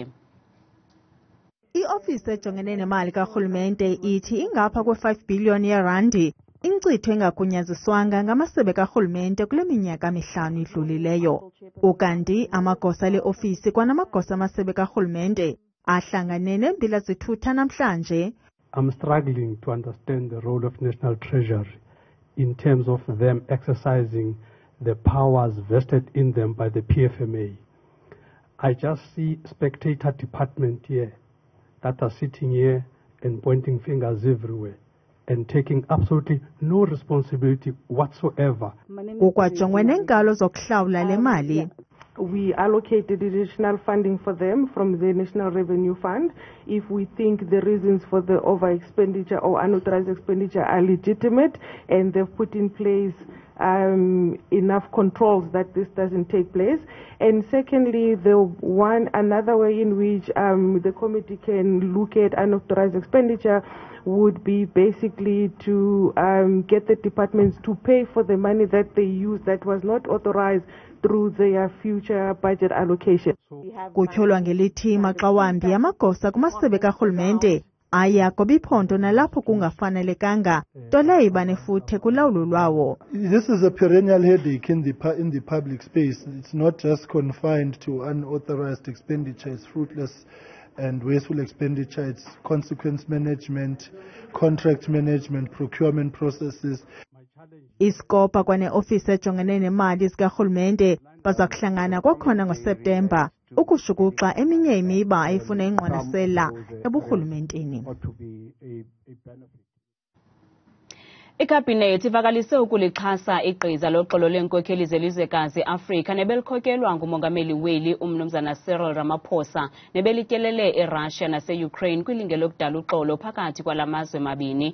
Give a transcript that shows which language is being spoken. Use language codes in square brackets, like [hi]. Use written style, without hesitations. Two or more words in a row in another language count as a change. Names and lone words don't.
[xh] I-ofisi ejongene nemali karhulumente ithi ingapha kwe-5 billion yeerandi inkcitho engagunyaziswanga ngamasebe karhulumente kule minyaka 5 idlulileyo. Ukanti amagosa le ofisi kwanamagosa amasebe karhulumente ahlangane neembila zethutha namhlanje. [en] I'm struggling to understand the role of National Treasury in terms of them exercising the powers vested in them by the PFMA. I just see spectator department here that are sitting here and pointing fingers everywhere and taking absolutely no responsibility whatsoever. [xh] Kukwajongwe neenkalo zokuhlawula le mali. [en] We allocated additional funding for them from the National Revenue Fund if we think the reasons for the over expenditure or unauthorized expenditure are legitimate, and they've put in place enough controls that this doesn't take place. And secondly, another way in which the committee can look at unauthorized expenditure would be basically to get the departments to pay for the money that they use that was not authorized through their future budget allocation. [xh] Kutyholwa ngelithi maxa wambi amagosa kumasebe karhulumente aya kwibiphondo nalapho kungafanelekanga, nto leyo iba nefuthe kulawulo lwawo. [en] This is a perennial headache in the public space. It's not just confined to unauthorized expenditure. It's fruitless and wasteful expenditure. It's consequence management, contract management, procurement processes. [xh] iSCOPA kwaneofisi ejongene nemali zikarhulumente baza kuhlangana kwakhona ngoSeptemba ukushukuxa eminye imiba efuna ingqwalasela eburhulumenteni. Ikhabhinethi ivakalise ukulixhasa igqiza loxolo leenkokheli zelizwekazi Afrika nebelikhokelwa ngumongameli weli umnumzana Cyril Ramaphosa nebelityelele eRussia nase-Ukraine kwilinge lokudala uxolo phakathi kwala mazwe mabini.